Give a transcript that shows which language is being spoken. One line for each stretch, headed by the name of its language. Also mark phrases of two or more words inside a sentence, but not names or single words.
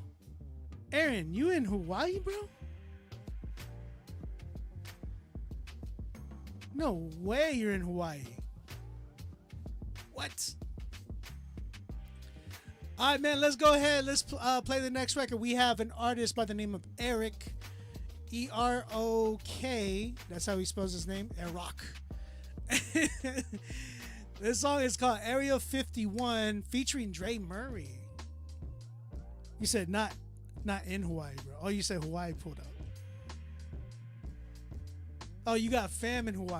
English: Aaron, you in Hawaii, bro? No way you're in Hawaii. What? All right, man, let's go ahead. Let's play the next record. We have an artist by the name of Erok. E-R-O-K. That's how he spells his name. Erok. This song is called Area 51 featuring Dre Murray. You said not in Hawaii, bro. Oh, you said Hawaii pulled up. Oh, you got fam in Hawaii.